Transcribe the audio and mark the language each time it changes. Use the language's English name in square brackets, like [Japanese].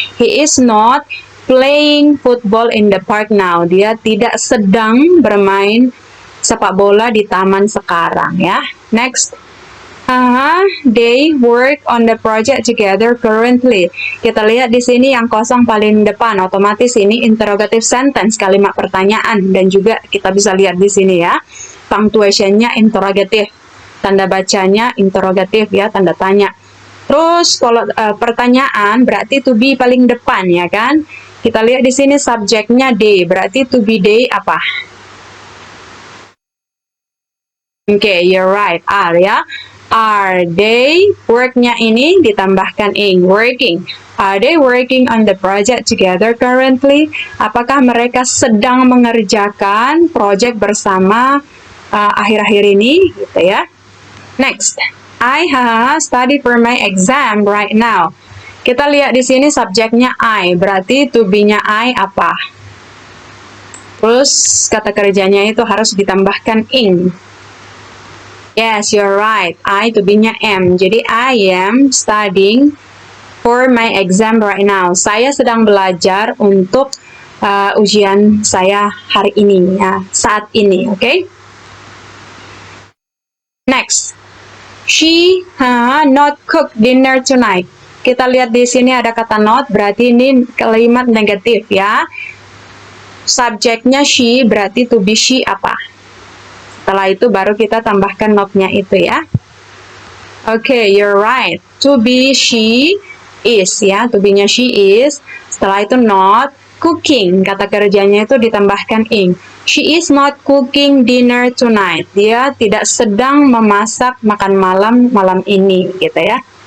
[English] He is not playing football in the park now. [Indonesian] Dia tidak sedang bermain sepak bola di taman sekarang, ya. Next. [English] They work on the project together currently. [Indonesian] Kita lihat di sini yang kosong paling depan, otomatis ini interrogative sentence, kalimat pertanyaan, dan juga kita bisa lihat di sini ya, punctuation-nya interrogative, tanda bacanya interrogative ya, tanda tanya. Terus kalau pertanyaan berarti to be paling depan ya kan. Kita lihat di sini subjeknya they, berarti to be they apa? Oke, [English] you're right, [Indonesian] are ya. Are they, work-nya ini ditambahkan ing, working. [English] Are they working on the project together currently? [Indonesian] Apakah mereka sedang mengerjakan project bersama akhir-akhir ini, gitu ya. [English] Next, I study for my exam right now. [Indonesian] Kita lihat di sini subjeknya I, berarti to be-nya I apa? Terus kata kerjanya itu harus ditambahkan ing. [English] Yes, you're right. [Indonesian] I to be-nya am. [English] Jadi I am studying for my exam right now. [Indonesian] Saya sedang belajar untuk ujian saya hari ini ya, saat ini, oke? [English] Next, she not cook dinner tonight. [Indonesian] Kita lihat di sini ada kata not, berarti ini kalimat negatif ya. Subjeknya she, berarti to be she apa? Setelah itu baru kita tambahkan not-nya itu ya. [English] Oke, you're right. [Indonesian] To be she is ya, to be-nya she is. Setelah itu not cooking, kata kerjanya itu ditambahkan ing. [English] She is not cooking dinner tonight. [Indonesian] Dia tidak sedang memasak makan malam ini gitu ya.